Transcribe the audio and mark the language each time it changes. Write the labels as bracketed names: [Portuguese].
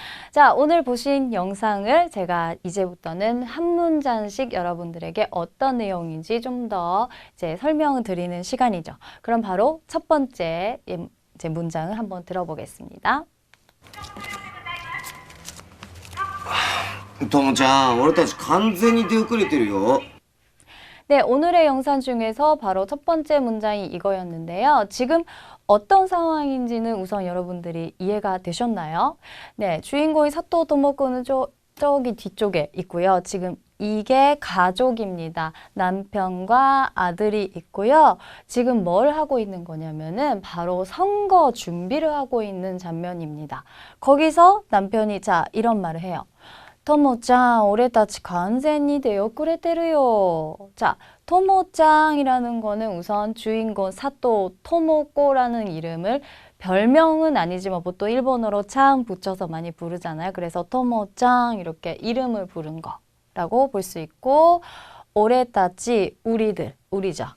[Korean] 자, 오늘 보신 영상을 제가 이제부터는 한 문장씩 여러분들에게 어떤 내용인지 좀 더 이제 설명을 드리는 시간이죠. 그럼 바로 첫 번째 이제 문장을 한번 들어보겠습니다. [Japanese] ともちゃん、俺たち完全に出遅れてるよ。 [Korean] 네, 오늘의 영상 중에서 바로 첫 번째 문장이 이거였는데요. 지금 어떤 상황인지는 우선 여러분들이 이해가 되셨나요? 네, 주인공이 사토 토모코는 저기 뒤쪽에 있고요. 지금 이게 가족입니다. 남편과 아들이 있고요. 지금 뭘 하고 있는 거냐면은 바로 선거 준비를 하고 있는 장면입니다. 거기서 남편이 자, 이런 말을 해요. [Japanese] ともちゃん,俺たち完全に出遅れてるよ. [Korean] 자, 토모짱이라는 거는 우선 주인공 사토 토모코라는 이름을 별명은 아니지만 보통 일본어로 짱 붙여서 많이 부르잖아요. 그래서 토모짱 이렇게 이름을 부른 거라고 볼 수 있고, 오레타치 우리들, 우리죠.